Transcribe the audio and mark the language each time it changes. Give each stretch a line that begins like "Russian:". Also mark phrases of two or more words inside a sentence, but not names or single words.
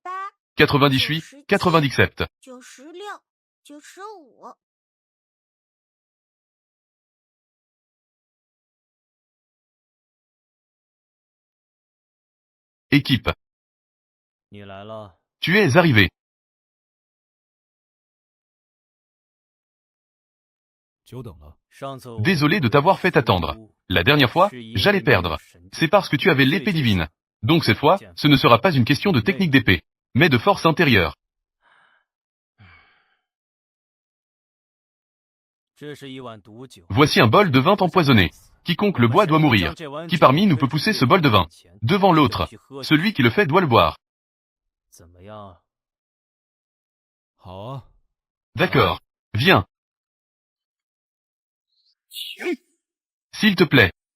French: 98, 97. 96, 95. Équipe,
Chinese: 你来了，
French: tu es arrivé.
Chinese: 久等了。上次我
French: Désolé de t'avoir fait attendre. La dernière fois, j'allais perdre. C'est parce que tu avais l'épée divine. Donc cette fois, ce ne sera pas une question de technique d'épée, mais de force intérieure.
Chinese: 这是一碗毒酒。
French: Voici un bol de vin empoisonné. Quiconque le boit doit mourir. Qui parmi nous peut pousser ce bol de vin? Devant l'autre. Celui qui le fait doit le boire.
Chinese: 怎么样？好啊，
French: D'accord. Viens. S'il te plaît.